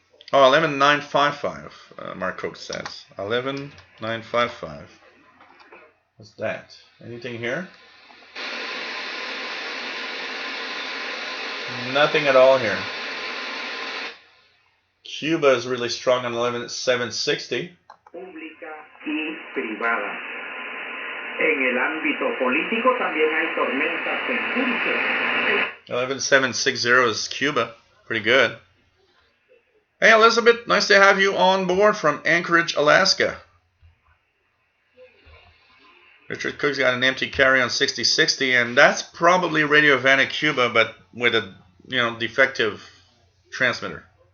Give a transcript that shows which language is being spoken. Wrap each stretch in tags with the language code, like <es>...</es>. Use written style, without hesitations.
<en>Oh, 11955, Mark Cook says. 11955. What's that? Anything here? Nothing at all here. Cuba is really strong on 11760.</en> <es>Pública y privada. En el ámbito político también hay tormentas en curso.</es> <en>11760 is Cuba. Pretty good. Hey Elizabeth, nice to have you on board from Anchorage, Alaska. Richard Cook's got an empty carry on 6060, and that's probably Radio Havana, Cuba, but with a defective transmitter.</en>